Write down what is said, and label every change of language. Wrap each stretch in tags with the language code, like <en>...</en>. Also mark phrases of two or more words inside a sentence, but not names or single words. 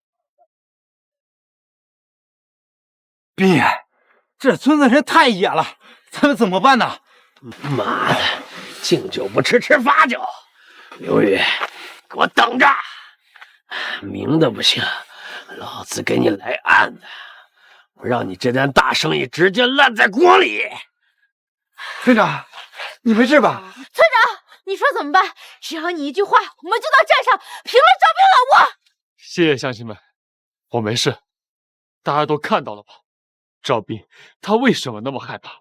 <zh>斌，这村子人太野了，咱们怎麼辦呢？媽的，敬酒不吃吃罰酒。劉宇，給我等着！明的不行，老子給你來暗的，我讓你這單大生意直接爛在鍋裡。村長，你沒事吧？村長，你說怎麼辦？只要你一句話，我們就到站上平了趙斌老窩。謝謝鄉親們，我沒事，大家都看到了吧？趙斌他為什麼那麼害怕？</zh>